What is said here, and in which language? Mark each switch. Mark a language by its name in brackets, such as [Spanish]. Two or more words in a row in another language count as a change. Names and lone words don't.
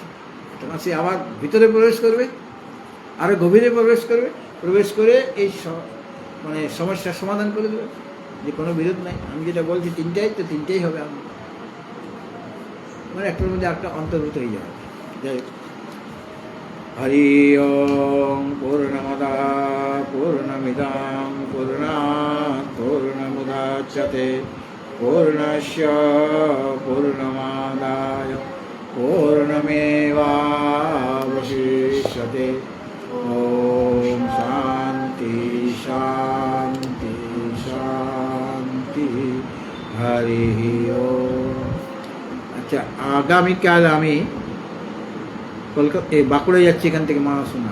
[Bangla] তখন সে আবার ভিতরে প্রবেশ করবে, আরও গভীরে প্রবেশ করে এই মানে সমস্যার সমাধান করে দেবে, যে কোনো বিরোধ নাই। আমি যেটা বলছি 3টাই, তো 3টাই হবে। আমি মানে একটার মধ্যে একটা অন্তর্ভুক্ত হয়ে যাবে। যাই হোক, [Sanskrit] হরি ওম পূর্ণমদা পূর্ণমিদং পূর্ণাৎ পূর্ণমুদচ্যতে পূর্ণস্য পূর্ণমাদায় পূর্ণমেবাবশিষ্যতে। ওম শান্তি শান্তি শান্তি। হরি ওম। [Bangla] আচ্ছা, আগামীকাল আমি কলকাতা বাঁকুড়ায় যাচ্ছি, এখান থেকে মানসোনা।